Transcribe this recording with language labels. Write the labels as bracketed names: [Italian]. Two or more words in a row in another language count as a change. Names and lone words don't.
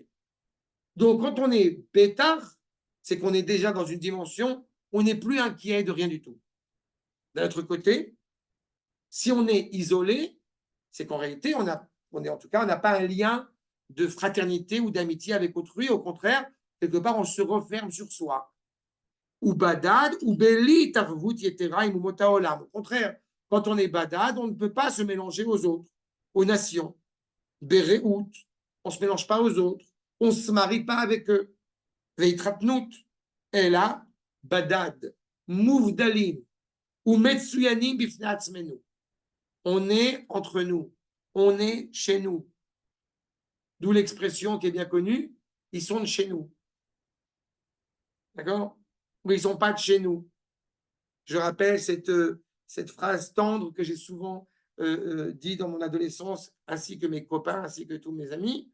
[French] Donc, quand on est bétard, c'est qu'on est déjà dans une dimension où on n'est plus inquiet de rien du tout. D'un autre côté, si on est isolé, c'est qu'en réalité, on n'a pas un lien de fraternité ou d'amitié avec autrui. Au contraire, quelque part, on se referme sur soi. [Hebrew] והבדד והבלי תערובת יתרה עם אומות העולם. [French] Au contraire, quand on est badad, on ne peut pas se mélanger aux autres, aux nations. Bereout, on ne se mélange pas aux autres, on ne se marie pas avec eux. [Hebrew] והתרחקות אלא בדד מובדלים ומצוינים בפני עצמנו. [French] On est entre nous, on est chez nous. D'où l'expression qui est bien connue, ils sont de chez nous. D'accord? Mais ils ne sont pas de chez nous. Je rappelle cette phrase tendre que j'ai souvent dit dans mon adolescence, ainsi que mes copains, ainsi que tous mes amis.